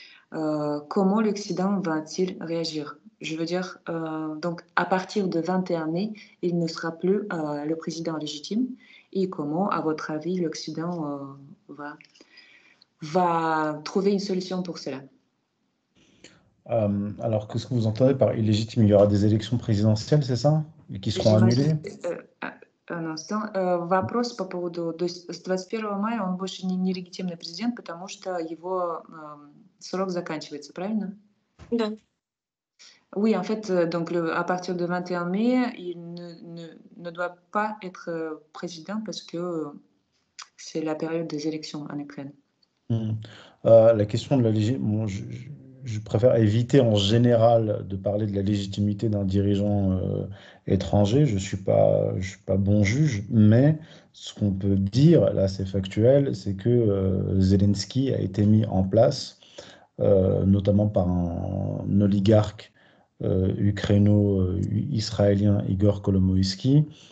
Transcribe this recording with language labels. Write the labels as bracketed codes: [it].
[fr] Comment l'Occident va-t-il réagir? Je veux dire, donc à partir de 21 mai, il ne sera plus le président légitime. Et comment, à votre avis, l'Occident va trouver une solution pour cela? Alors, qu'est-ce que vous entendez par illégitime? Il y aura des élections présidentielles, c'est ça? Et qui seront annulées? Un instant. [ru] Вопрос по поводу... То есть с 21 мая он больше не легитимный президент, потому что его срок заканчивается, правильно? Да. [fr] Oui, en fait, donc à partir de 21 mai, il ne doit pas être président parce que c'est la période des élections en Ukraine. La question de la légitimité, je préfère éviter en général de parler de la légitimité d'un dirigeant étranger. Je ne suis pas bon juge, mais ce qu'on peut dire, là c'est factuel, c'est que Zelensky a été mis en place, notamment par un oligarque ukraino-israélien, Igor Kolomoïski,